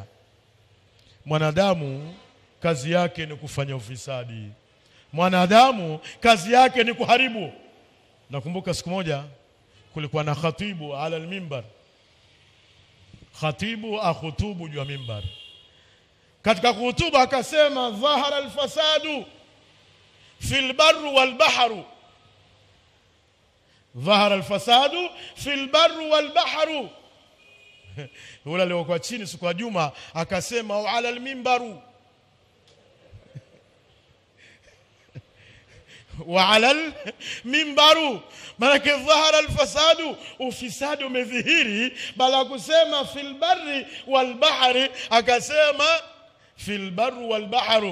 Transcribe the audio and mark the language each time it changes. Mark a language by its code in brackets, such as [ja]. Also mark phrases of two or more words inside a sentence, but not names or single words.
[sw] Mwanadamu kazi yake ni kufanya ufisadi. Mwanadamu kazi yake ni kuharibu. Nakumbuka siku moja kulikuwa na khatibu [ar] على المنبر. [sw] Khatibu akhutubu juu ya mimbar. Katika kuhutuba akasema [ar] ظهر الفساد في البر والبحرُ. ظهر الفساد في البر والبحرُ. [sw] Yule aliyekuwa chini siku ya Juma akasema [ar] على المنبرُ وعلى المنبرُ. [sw] Maana [ar] ظهر الفساد, [sw] ufisadi umedhihiri, bala kusema [ar] في البر والبحرِ [sw] akasema [ar] في البر والبحرُ.